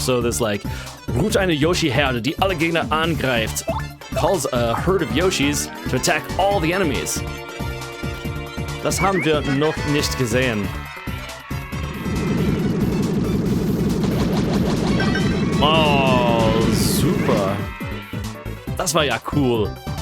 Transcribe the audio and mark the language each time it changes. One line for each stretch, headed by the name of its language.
English: So this, like,
German: ruft eine Yoshi-Herde, die alle Gegner angreift.
English: Calls a herd of Yoshis to attack all the enemies.
German: Das haben wir noch nicht gesehen. Oh, super. Das war ja cool.